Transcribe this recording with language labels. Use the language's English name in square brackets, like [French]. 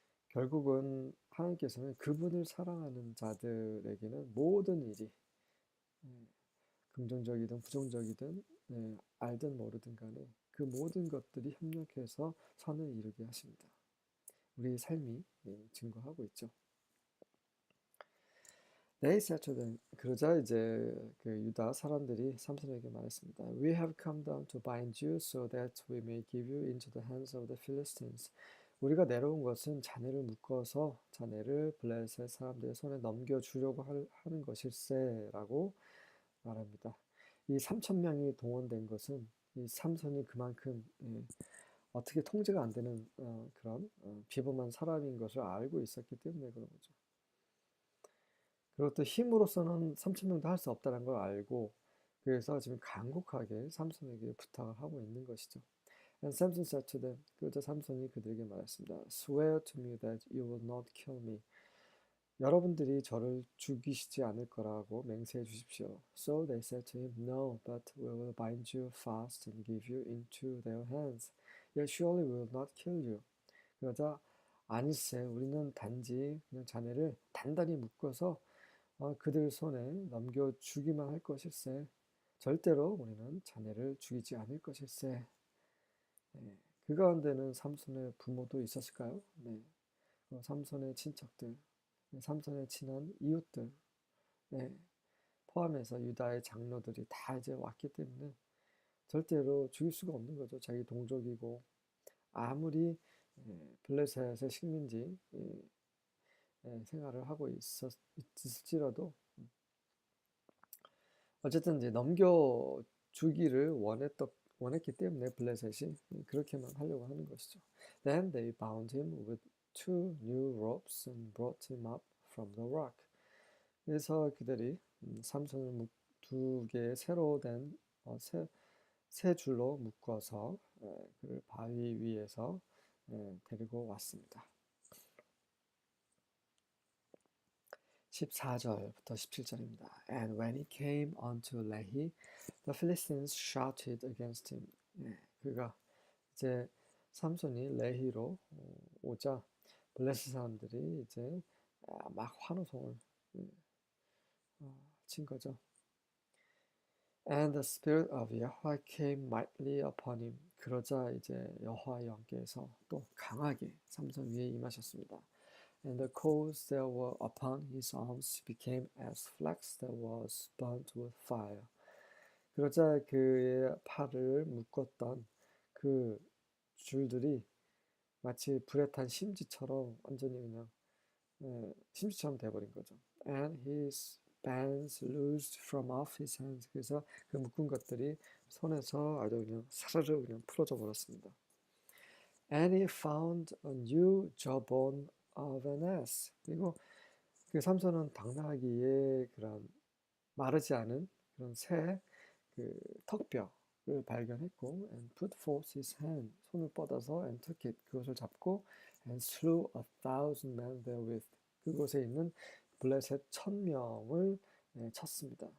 [Korean] 결국은 하나님께서는 그분을 사랑하는 자들에게는 모든 일이 긍정적이든 부정적이든 알든 모르든 간에 그 모든 것들이 협력해서 선을 이루게 하십니다. 우리의 삶이 증거하고 있죠. [English] They said to them, [Korean] 그러자 이제 그 유다 사람들이 삼손에게 말했습니다. [English] We have come down to bind you so that we may give you into the hands of the Philistines. [Korean] 우리가 내려온 것은 자네를 묶어서 자네를 블레셋 사람들의 손에 넘겨주려고 하는 것일세라고 말합니다. 이 3,000명이 동원된 것은 이 삼손이 그만큼 어떻게 통제가 안 되는 그런 비범한 사람인 것을 알고 있었기 때문에 그런 거죠. 그리고 또 힘으로서는 3,000명도 할 수 없다는 걸 알고 그래서 지금 간곡하게 삼손에게 부탁을 하고 있는 것이죠. [English] And Samson said to them, [Korean] 그러자 삼손이 그들에게 말했습니다. [English] Swear to me that you will not kill me. [Korean] 여러분들이 저를 죽이시지 않을 거라고 맹세해 주십시오. [English] So they said to him, No, but we will bind you fast and give you into their hands. Yet surely we will not kill you. [Korean] 그러자 아니세, 우리는 단지 그냥 자네를 단단히 묶어서 그들 손에 넘겨주기만 할 것일세. 절대로 우리는 자네를 죽이지 않을 것일세. 네. 그 가운데는 삼손의 부모도 있었을까요? 네. 삼손의 친척들, 삼손의 친한 이웃들, 네. 포함해서 유다의 장로들이 다 이제 왔기 때문에 절대로 죽일 수가 없는 거죠. 자기 동족이고 아무리 블레셋의 식민지 생활을 하고 있을지라도 어쨌든 이제 넘겨주기를 원했기 때문에 블레셋이 그렇게만 하려고 하는 것이죠. [English] Then they bound him with 2 new ropes and brought him up from the rock. [Korean] 그래서 그들이 삼손을 두 개의 새로 된 세 줄로 묶어서 그를 바위 위에서 데리고 왔습니다. 14절부터 17절입니다. [English] And when he came unto Lehi, the Philistines shouted against him. [Korean] 그가 이제 삼손이 레히로 오자 블레셋 사람들이 이제 막 환호성을 친 거죠. [English] And the spirit of Yahweh came mightily upon him. [Korean] 그러자 이제 여호와의 영께서 또 강하게 삼손 위에 임하셨습니다. [English] And the coals that were upon his arms became as flax that was burnt with fire. [Korean] 그러자 그의 팔을 묶었던 그 줄들이 마치 불에 탄 심지처럼 완전히 그냥 심지처럼 돼버린 거죠. [English] And his bands loosed from off his hands. [Korean] 그래서 그 묶은 것들이 손에서 아주 그냥 사르르 그냥 풀어져 버렸습니다. [English] And he found a new jawbone of an ass. [Korean] 그리고 그 삼손은 당나귀의 그런 마르지 않은 그런 새 그 턱뼈를 발견했고, [English] and put forth his hand, [Korean] 손을 뻗어서 [English] and took it, [Korean] 그것을 잡고, [English] and slew 1,000 men therewith, [Korean] 그곳에 있는 블레셋 1,000명을 쳤습니다.